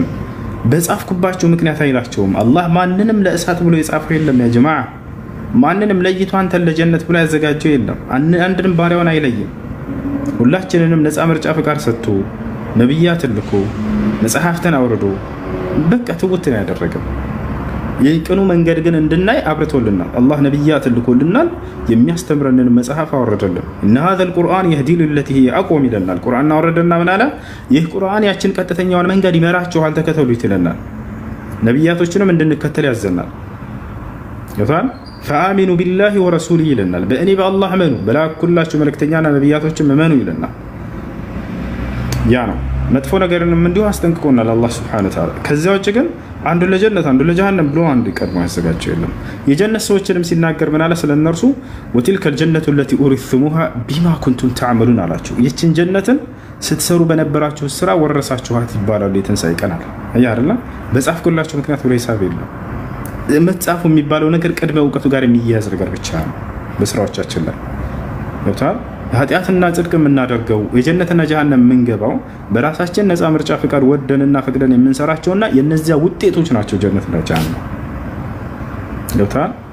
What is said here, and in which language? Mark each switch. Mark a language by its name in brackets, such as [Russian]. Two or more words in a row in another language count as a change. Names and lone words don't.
[Amharic] በጻፍኩባችሁ ምክንያት አይላቸውም። አላህ ማንንም ለእሳት ብሎ የጻፈው የለም [Arabic] يا جماعة። [Amharic] ማንንም ለይቶ አንተን ለጀነት ብሎ ያዘጋጀው የለም። አንድንም ባሪያውን አይለይም። ሁላችንንም ነፃ ምርጫ ፍቃድ ሰጥቶ ነብያትን ልኮ መጽሐፍትን አውርዶ በቃ ትውትን ያደረገው የቅኑ መንገድ ግን እንድናይ አብርቶልናል። አላህ ነብያትን ልኮልናል። የሚያስተምረንን መጽሐፍ አወረደልን። እነ [Arabic] هذا القرآن يهدي للتي هي أقوم [Amharic] ይለናል። ቁርአን አወረደና ምን አለ? ይህ ቁርአን ያችን ቀጥተኛውን መንገድ ይመራችኋል ተከተሉት ይለናል። ነብያቶችንም እንድንከተል ያዘናል። ይፋን [Arabic] فآمنوا بالله ورسوله [Amharic] ይለናል። በእኔ በአላህ እመኑ በላኩላችሁ መልእክተኛና ነብያቶችም እመኑ ይለናል። ያ ነው መጥፎ ነገርንም እንዲሁ አስጠንቅቆናል አላህ [Arabic] سبحانه وتعالى። [Amharic] ከዚያ ውጭ ግን አንዱ ለጀነት አንዱ ለጀሃነም ብሎ አንድ ቀድሞ ያዘጋጀው የለም። የጀነት ሰዎችንም ሲናገር ምን አለ ስለነርሱ? [Arabic] وتلك الجنة التي أورثتموها بما كنتم تعملون [Amharic] አላችሁ። ይህችን ጀነትን ስትሰሩ በነበራችሁ ስራ ወረሳችኋት ይባላል። የትንሣኤ ቀን አለ አያ አይደለ? በጻፍኩላችሁ ምክንያት ብሎ ሂሳብ የለም። መጻፉ የሚባለው ነገር ቅድመ ዕውቀቱ ጋር የሚያያዝ ነገር ብቻ ነው። በስራዎቻችን ላይ ገብቷል። ኃጢአትና ጽድቅ የምናደርገው የጀነትና ጀሃነም የምንገባው በራሳችን ነፃ ምርጫ ፍቃድ ወደንና ፈቅደን የምንሰራቸውና የነዚያ ውጤቶች ናቸው ጀነትና ጀሃነም። ገብቷል።